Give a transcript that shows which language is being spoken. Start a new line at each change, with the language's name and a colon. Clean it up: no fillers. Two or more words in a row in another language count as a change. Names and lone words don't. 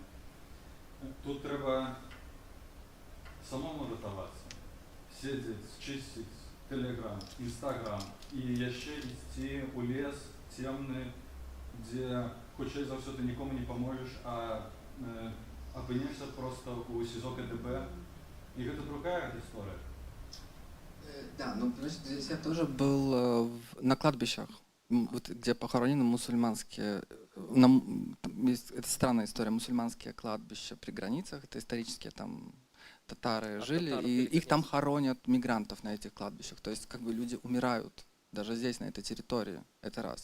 Belarusian: Тут трэба самому рятавацца, седзець, чысціць Телеграм, Інстаграм і яшчэ ісці ў лес цемны, дзе хутчэй за ўсё ты нікому не паможаш, а апынешся проста ў СІЗО КДБ.
Russian: И это другая история. Да, ну, здесь я тоже был на кладбищах, вот, где похоронены мусульманские, это странная история, мусульманские кладбища при границах, это исторические там татары жили, и их там хоронят мигрантов на этих кладбищах, то есть как бы люди умирают даже здесь, на этой территории, это раз.